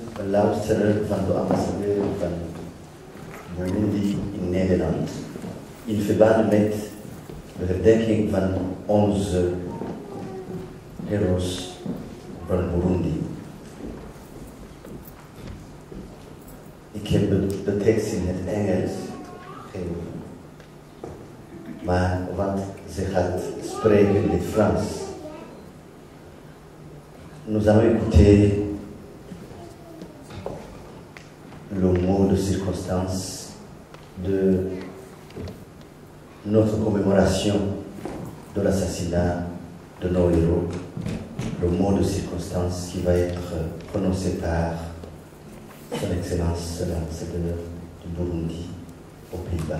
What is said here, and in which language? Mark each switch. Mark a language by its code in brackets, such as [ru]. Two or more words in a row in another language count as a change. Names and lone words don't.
[nl] luisteren van de ambassadeur van Burundi in Nederland in verband met de herdenking van onze heroes van Burundi. Ik heb de tekst in het Engels gegeven, maar wat ze gaat spreken in het Frans. [fr] Nous allons écouter le mot de circonstance de notre commémoration de l'assassinat de nos héros, le mot de circonstance qui va être prononcé par Son Excellence l'ambassadeur du Burundi aux Pays-Bas.